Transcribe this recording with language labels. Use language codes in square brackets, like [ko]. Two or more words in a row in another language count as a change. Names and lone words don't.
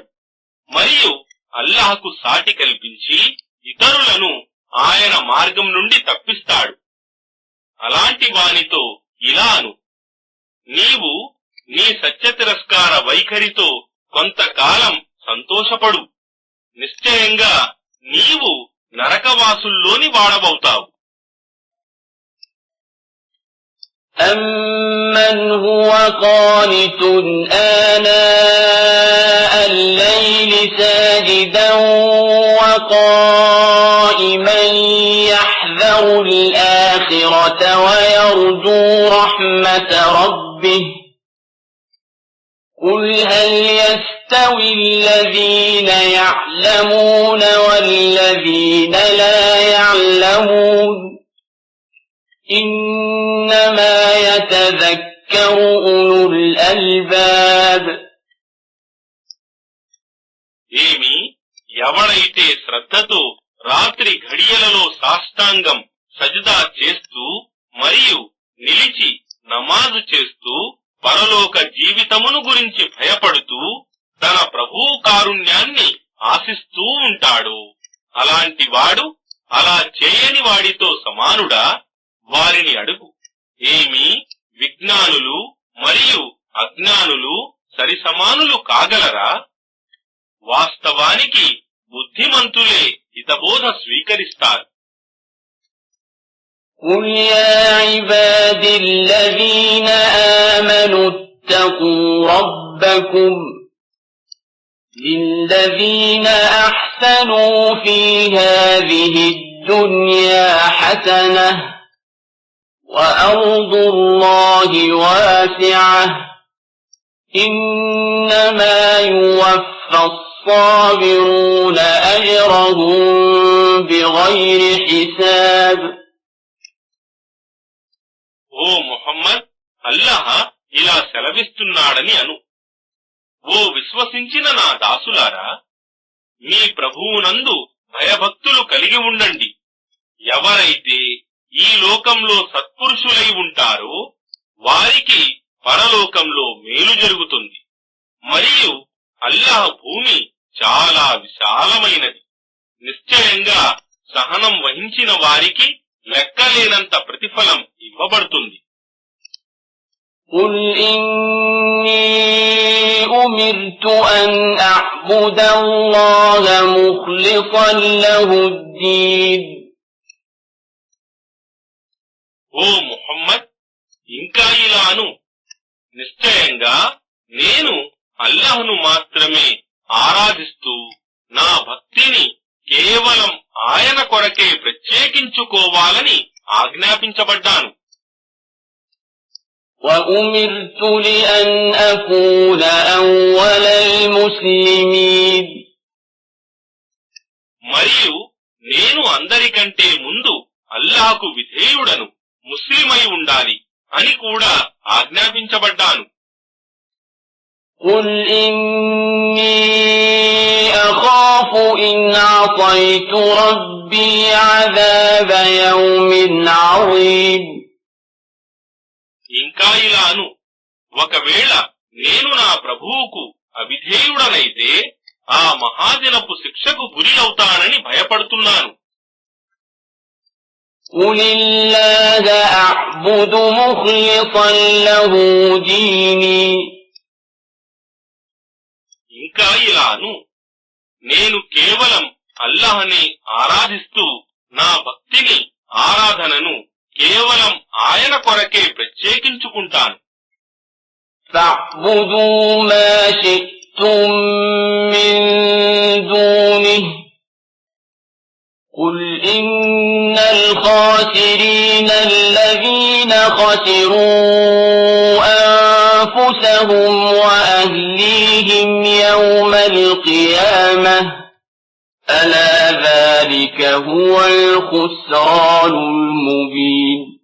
[te] మరియు అల్లాహ్కు సాటి కల్పించి ఇతరులను ఆయన మార్గం నుండి తప్పిస్తాడు. అలాంటి వానితో ఇలాను, నీవు నీ సత్య తిరస్కార వైఖరితో కొంతకాలం సంతోషపడు. నిశ్చయంగా నీవు నరకవాసుల్లోని వాడవవుతావు. [ar] أَمَّنْ هُوَ قَانِتٌ آنَاءَ اللَّيْلِ سَاجِدًا وَقَائِمًا يَحْذَرُ الْآخِرَةَ وَيَرْجُو رَحْمَةَ رَبِّهِ قل هل يستوي الذين يعلمون والذين لا يعلمون إنما يتذكر أولو الألباب [te] ఏమి ఎవడైతే శ్రద్ధతో రాత్రి ఘడియలలో సాష్టాంగం సజదా చేస్తూ మరియు నిలిచి నమాజు చేస్తూ పరలోక జీవితమును గురించి భయపడుతూ తన ప్రభువు కారుణ్యాన్ని ఆశిస్తూ ఉంటాడు, అలాంటి వాడు అలా చేయని వాడితో సమానుడా? వారిని అడుగు, ఏమి విజ్ఞానులు మరియు అజ్ఞానులు సరిసమానులు కాగలరా? వాస్తవానికి బుద్ధిమంతులే హితబోధ స్వీకరిస్తారు. [ar] قل يا عباد الذين آمنوا اتقوا ربكم للذين أحسنوا في هذه الدنيا حسنة وأرض الله واسعة إنما يوفى الصابرون أجرهم بغير حساب [te] ఓ ముహమ్మద్, అల్లాహ్ ఇలా సెలవిస్తున్నాడని అను, ఓ విశ్వసించిన నా దాసులారా, మీ ప్రభువునందు భయభక్తులు కలిగి ఉండండి. ఎవరైతే ఈ లోకంలో సత్పురుషులై ఉంటారో వారికి పరలోకంలో మేలు జరుగుతుంది. మరియు అల్లాహ్ భూమి చాలా విశాలమైనది. నిశ్చయంగా సహనం వహించిన వారికి లెక్కలేనంత ప్రతిఫలం ఇవ్వబడుతుంది. [ar] قل إني أمرت أن أعبد الله مخلصا له الدين [te] ఓ ముహమ్మద్, ఇంకా ఇలాను, నిశ్చయంగా నేను అల్లాహ్ను మాత్రమే ఆరాధిస్తూ నా భక్తిని కేవలం ఆయన కొరకే ప్రత్యేకించుకోవాలని ఆజ్ఞాపించబడ్డాను. [ar] وأمرت لأن أكون أول المسلمين [te] మరియు నేను అందరికంటే ముందు అల్లాహ్కు విధేయుడను, ముస్లిమై ఉండాలి అని కూడా ఆజ్ఞాపించబడ్డాను. [ar] قل إني أخاف إن عصيت ربي عذاب يوم عظيم [te] ఇంకా ఇలాను, ఒకవేళ నేను నా ప్రభువుకు అవిధేయుడనైతే ఆ మహాదినపు శిక్షకు గురి అవుతానని భయపడుతున్నాను. [ar] قل الله أعبد مخلصا له ديني [te] ఇంకా ఇలాను, నేను కేవలం అల్లాహ్ని ఆరాధిస్తూ నా భక్తిని ఆరాధనను కేవలం ఆయన కొరకే ప్రత్యేకించుకుంటాను. [ar] فاعبدوا ما شئتم من دونه قل إن الخاسرين الذين خسروا أنفسهم وأهليهم يوم القيامة ألا ذلك هو الخسران المبين